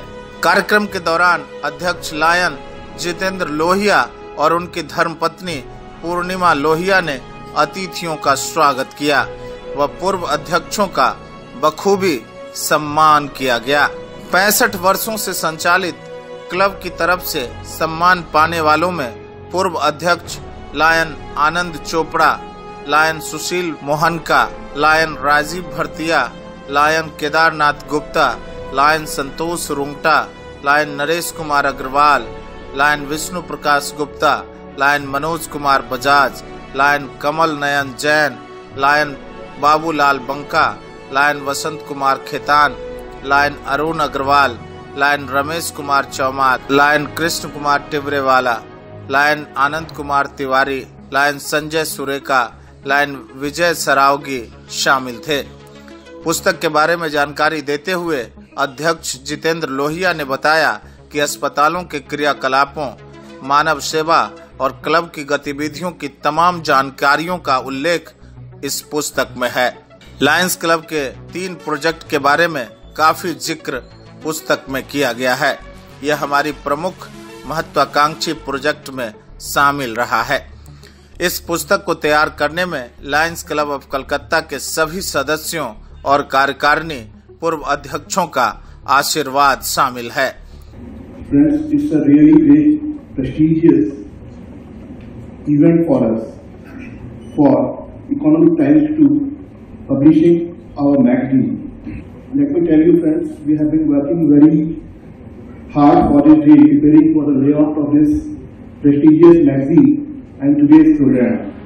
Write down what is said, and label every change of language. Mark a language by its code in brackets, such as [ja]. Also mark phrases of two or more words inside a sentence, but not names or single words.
[hi] कार्यक्रम के दौरान अध्यक्ष लायन जितेंद्र लोहिया और उनकी धर्मपत्नी पूर्णिमा लोहिया ने अतिथियों का स्वागत किया व पूर्व अध्यक्षों का बखूबी सम्मान किया गया। 65 वर्षों से संचालित क्लब की तरफ से सम्मान पाने वालों में पूर्व अध्यक्ष लायन आनंद चोपड़ा, लायन सुशील मोहनका, लायन राजीव भरतिया, लायन केदारनाथ गुप्ता, लायन संतोष रुंगटा, लायन नरेश कुमार अग्रवाल, लायन विष्णु प्रकाश गुप्ता, लायन मनोज कुमार बजाज, लायन कमल नयन जैन, लायन बाबूलाल बंका, लायन वसंत कुमार खेतान, लायन अरुण अग्रवाल, लायन रमेश कुमार चौमार, लायन कृष्ण कुमार टिबरेवाला, लायन आनंद कुमार तिवारी, लायन संजय सुरेका, लायन विजय सरावगी शामिल थे। पुस्तक के बारे में जानकारी देते हुए अध्यक्ष जितेंद्र लोहिया ने बताया कि अस्पतालों के क्रियाकलापों, मानव सेवा और क्लब की गतिविधियों की तमाम जानकारियों का उल्लेख इस पुस्तक में है। लायंस क्लब के 3 प्रोजेक्ट के बारे में काफी जिक्र पुस्तक में किया गया है। यह हमारी प्रमुख महत्वाकांक्षी प्रोजेक्ट में शामिल रहा है। इस पुस्तक को तैयार करने में लायंस क्लब ऑफ कलकत्ता के सभी सदस्यों और कार्यकारिणी पूर्व अध्यक्षों का आशीर्वाद शामिल है। [en] Friends, it's a really great, prestigious event for us, for Economic Times to publishing our magazine. Let me tell you, friends, we have been working very hard for this day, preparing for the layout of this prestigious magazine and today's program.